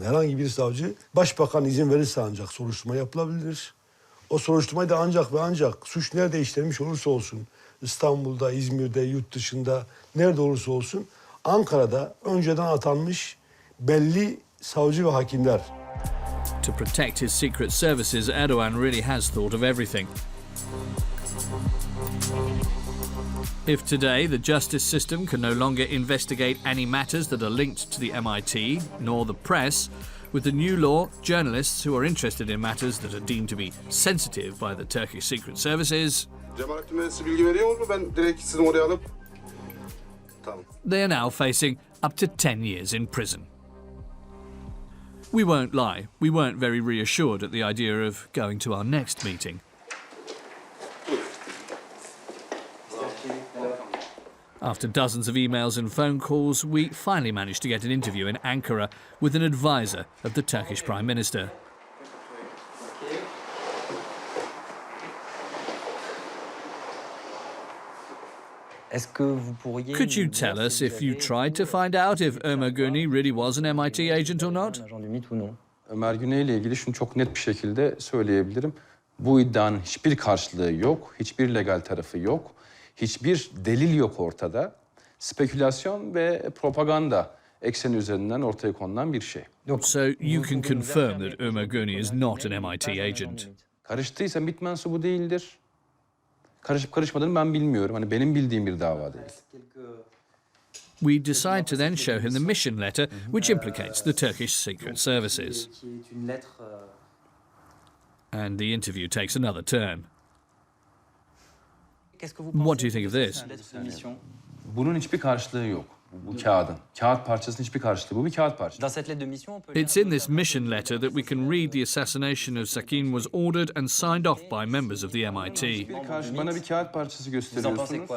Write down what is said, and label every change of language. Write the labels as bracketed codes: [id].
[tr] Herhangi bir savcı, başbakan izin verirse ancak soruşturma yapılabilir. O soruşturmayı da ancak ve ancak suç nerede işlenmiş olursa olsun, İstanbul'da, İzmir'de, yurt dışında nerede olursa olsun, Ankara'da önceden atanmış belli savcı ve hakimler. [en] To protect his secret services, Erdogan really has thought of everything. If today the justice system can no longer investigate any matters that are linked to the MIT, nor the press, with the new law, journalists who are interested in matters that are deemed to be sensitive by the Turkish secret services, [tr] Cemalettin Bey size bilgi veriyor mu? Ben direkt sizin oraya alıp... Tamam. [en] they are now facing up to 10 years in prison. We won't lie, we weren't very reassured at the idea of going to our next meeting. After dozens of emails and phone calls, we finally managed to get an interview in Ankara with an advisor of the Turkish Prime Minister. Could you tell us if you tried to find out if Omer Guney really was an MIT agent or not? [tr] Omer Guney ile ilgili şunu çok net bir şekilde söyleyebilirim. Bu iddianın hiçbir karşılığı yok, hiçbir legal tarafı yok, hiçbir delil yok ortada. Spekülasyon ve propaganda ekseni üzerinden ortaya konulan bir şey. [en] So you can confirm that Omer Guney is not an MIT agent? [tr] Karıştıysa MİT mensubu değildir. Karışıp karışmadığını ben bilmiyorum. Hani benim bildiğim bir dava değil. [en] We decide to then show him the mission letter, which implicates the Turkish secret services. And the interview takes another turn. What do you think of this? [tr] Bunun hiçbir karşılığı yok. Bu kağıdın. Kağıt parçasının hiçbir karşılığı. Bu bir kağıt parçası. [en] It's in this mission letter that we can read the assassination of Sakine was ordered and signed off by members of the MIT. [tr] Bana bir kağıt parçası gösteriyorsunuz.